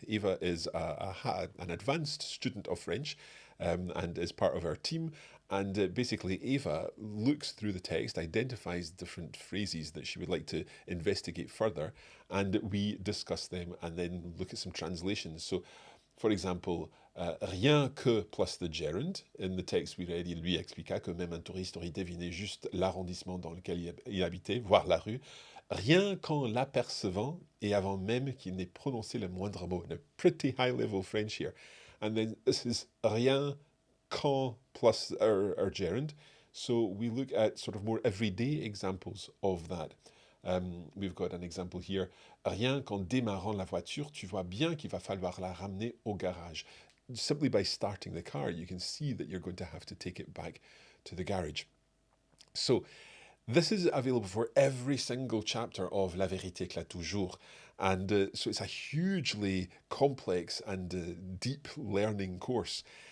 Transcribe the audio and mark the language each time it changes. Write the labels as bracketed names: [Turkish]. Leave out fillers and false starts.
[English] Eva is an advanced student of French and is part of our team. And basically, Eva looks through the text, identifies different phrases that she would like to investigate further, and we discuss them and then look at some translations. So, for example, rien que plus the gerund. In the text we read, [French] il lui expliqua que même un touriste aurait deviné juste l'arrondissement dans lequel il habitait, voire la rue, rien qu'en l'apercevant et avant même qu'il n'ait prononcé le moindre mot. [English] Now, pretty high level French here. And then this is rien qu'en plus our gerund. So we look at sort of more everyday examples of that. We've got an example here. [French] Rien qu'en démarrant la voiture, tu vois bien qu'il va falloir la ramener au garage. [English] Simply by starting the car, you can see that you're going to have to take it back to the garage. So this is available for every single chapter of La Vérité éclate toujours. And so it's a hugely complex and deep learning course.